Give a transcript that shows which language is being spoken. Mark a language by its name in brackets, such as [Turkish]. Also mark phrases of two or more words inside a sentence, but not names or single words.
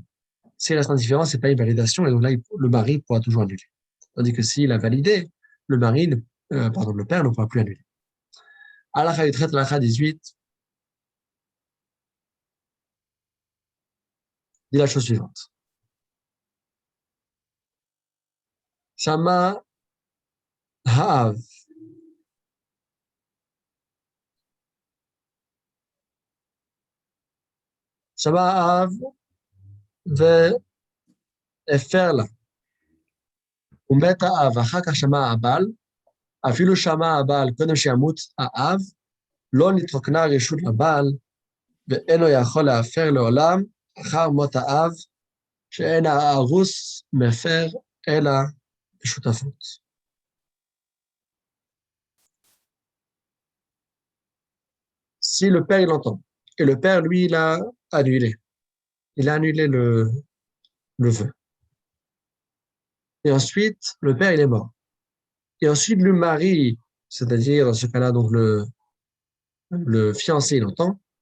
[French] S'il reste indifférent, c'est pas une validation, et donc là, le mari pourra toujours annuler. Tandis que s'il a validé, le père ne pourra plus annuler. Halakha 13, halakha 18, dit la chose suivante. [Hebrew] שמע האב. שמע האב והפר לה. ומת האב, ואחר כך שמע הבעל, אפילו שמע הבעל קודם שימות האב, לא נתרוקנה רשות לבעל, ואינו יכול להפר לעולם אחר מות האב, שאין הארוס מפר אלא בשותפות. [French] Si le père, il entend, et le père, lui, il a annulé le vœu. Et ensuite, le père, il est mort. Et ensuite, le mari, c'est-à-dire, dans ce cas-là, donc le fiancé, il entend.